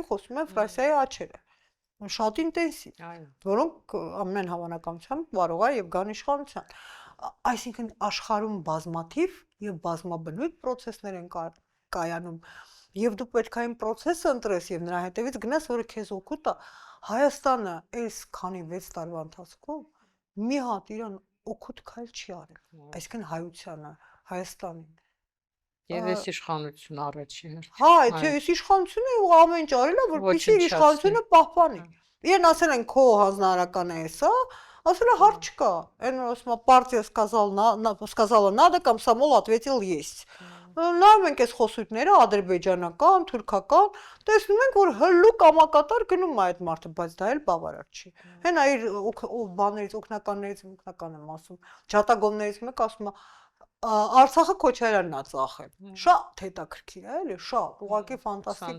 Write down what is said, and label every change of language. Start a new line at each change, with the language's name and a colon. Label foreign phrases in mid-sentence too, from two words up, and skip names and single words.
Armenian: խոսում են Ֆրանսիայի աչերը։ Շատ ինտենսիվ, որոնք ամեն հավանականությամբ կարող է եւ գան իշխանության։ Այսինքն աշխարհում բազմաթիվ եւ բազմաբնույթ process-ներ են կայանում, եւ դու պետք է այն process-ը ընտրես եւ նրա հետեւից գնաս, որը քեզ օգուտ է։ Հայաստանը այս քանի 6 տարվա ընթացքում մի հատ իրան օգուտ քայլ չի արել, այսինքն հայությանը, Հայաստանին։ Եվ այս իշխանությունը առաջի հերթին։ Հա, այս իշխանությունը ու ամեն ինչ արել է, որպեսզի իր իշխանությունը պահպանի։ Իրեն ասել են քո հանձնարարականը է սա, ասել է հարց չկա։ Այն ասում է
Russian: партия сказала надо, комсомол ответил есть։
Armenian: Նայում ենք այս խոսույթները ադրբեջանական, թուրքական, տեսնում ենք, որ հլու կամակատար գնում է այդ մարդը, բայց դա էլ բավարար չի։ Հենա իր բաներից, օգնականներից եմ ասում, ջատագովներից մեկը ասում է, Արցախը Քոչարյանն է ծախել։ Շատ հետաքրքիր է, էլի, շատ, ուղղակի ֆանտաստիկ